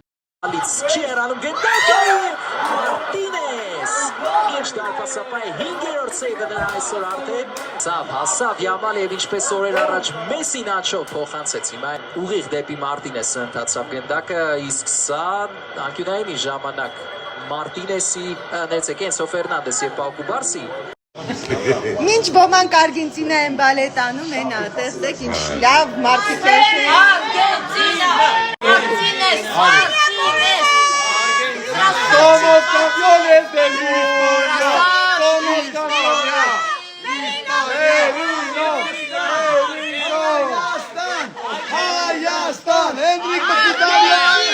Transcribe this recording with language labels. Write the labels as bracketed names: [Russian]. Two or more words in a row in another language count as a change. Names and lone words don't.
[Armenian] Հասավ Յամալ և ինչպես օրեր առաջ Մեսին աչով փոխանցեց հիմա ուղիղ դեպի Մարտինեսը ընթացավ գնդակը, իսկ սա անկյունային ժամանակ Մարտինեսի ներեցեք Էնսո Ֆերնանդես և Պաու Կուբարսի։ Մինչ ոմանք Արգենտինա են բալետ անում, հենա, տեսեք ինչ լավ մարդիկ են։ Արգենտինա, Մարտինես, [Spanish] Somos campeones del mundo. Somos campeones. Hayastan. Enrique Mkhitaryan.